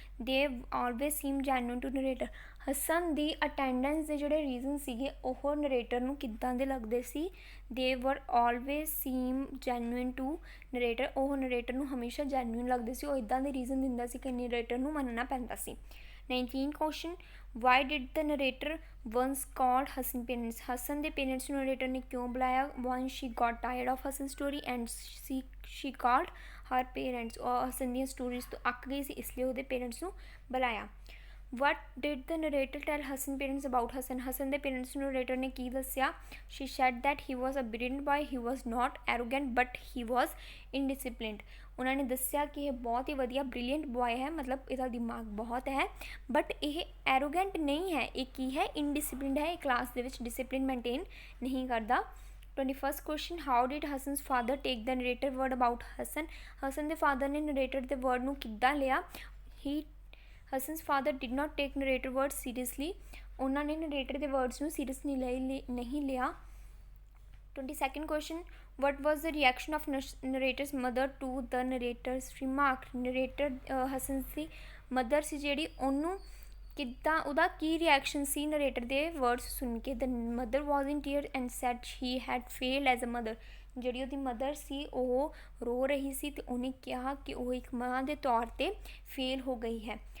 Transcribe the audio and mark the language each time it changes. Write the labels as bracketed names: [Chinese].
[English] They always seem genuine to narrator। [Punjabi] Hasan ਦੀ attendance ਦੇ ਜਿਹੜੇ reason ਸੀਗੇ ਉਹ ਨਰੇਟਰ ਨੂੰ ਕਿੱਦਾਂ ਦੇ ਲੱਗਦੇ ਸੀ? [English] They were always seem genuine to narrator. [Punjabi] ਉਹ ਨਰੇਟਰ ਨੂੰ ਹਮੇਸ਼ਾ ਜੈਨੂਇਨ ਲੱਗਦੇ ਸੀ, ਉਹ ਇੱਦਾਂ ਦੇ ਰੀਜ਼ਨ ਦਿੰਦਾ ਸੀ ਕਿ ਨਰੇਟਰ ਨੂੰ ਮੰਨਣਾ ਪੈਂਦਾ ਸੀ। [English] 19 question, why did the narrator once called Hasan parents? [Punjabi] Hasan ਦੇ ਪੇਰੈਂਟਸ ਨੂੰ ਨਰੇਟਰ ਨੇ ਕਿਉਂ ਬੁਲਾਇਆ? [English] When she got tired of Hasan story and she called her parents. [Punjabi] ਉਹ ਹਸਨ ਦੀਆਂ ਸਟੋਰੀਜ਼ ਤੋਂ ਅੱਕ ਗਈ ਸੀ, ਇਸ ਲਈ ਉਹਦੇ ਪੇਰੈਂਟਸ ਨੂੰ ਬੁਲਾਇਆ। [English] What did the narrator tell Hasan parents about Hasan? [Punjabi] Hasan ਦੇ ਪੇਰੈਂਟਸ ਨੂੰ ਨਰੇਟਰ ਨੇ ਕੀ ਦੱਸਿਆ? [English] She said that he was a brilliant boy, he was not arrogant but he was indisciplined. [Punjabi] ਉਹਨਾਂ ਨੇ ਦੱਸਿਆ ਕਿ ਇਹ ਬਹੁਤ ਹੀ ਵਧੀਆ ਬ੍ਰਿਲੀਅੰਟ ਬॉय ਹੈ, ਮਤਲਬ ਇਹਦਾ ਦਿਮਾਗ ਬਹੁਤ ਹੈ, ਬਟ ਇਹ ਐਰੋਗੈਂਟ ਨਹੀਂ ਹੈ। ਇਹ ਕੀ ਹੈ? ਇਨਡਿਸਿਪਲਿਨਡ ਹੈ, ਇਹ ਕਲਾਸ ਦੇ ਵਿੱਚ ਡਿਸਿਪਲਿਨ ਮੇਨਟੇਨ ਨਹੀਂ ਕਰਦਾ। [English] 21st question, how did Hassan's father take the narrator word about Hassan? [Punjabi] Hasan ਦੇ ਫਾਦਰ ਨੇ ਨਰੇਟਰ ਦੇ ਵਰਡ ਨੂੰ ਕਿੱਦਾਂ ਲਿਆ? [English] Hassan's father did not take narrator words seriously। [Punjabi] ਉਹਨਾਂ ਨੇ ਨਰੇਟਰ ਦੇ ਵਰਡਸ ਨੂੰ ਸੀਰੀਅਸ ਨਹੀਂ ਲਿਆ। [English] 22nd question, what was the reaction of narrator's mother to the narrator's remark? [Punjabi] Narrator Hasan ਦੀ mother ਸੀ ਜਿਹੜੀ, ਉਹਨੂੰ ਕਿੱਦਾਂ, ਉਹਦਾ ਕੀ ਰਿਐਕਸ਼ਨ ਸੀ ਨਰੇਟਰ ਦੇ ਵਰਡਸ ਸੁਣ ਕੇ? [English] The mother was in tear and said he had fail as a mother. [Punjabi] ਜਿਹੜੀ ਉਹਦੀ mother ਸੀ ਉਹ ਰੋ ਰਹੀ ਸੀ ਅਤੇ ਉਹਨੇ ਕਿਹਾ ਕਿ ਉਹ ਇੱਕ ਮਾਂ ਦੇ ਤੌਰ 'ਤੇ ਫੇਲ ਹੋ ਗਈ ਹੈ।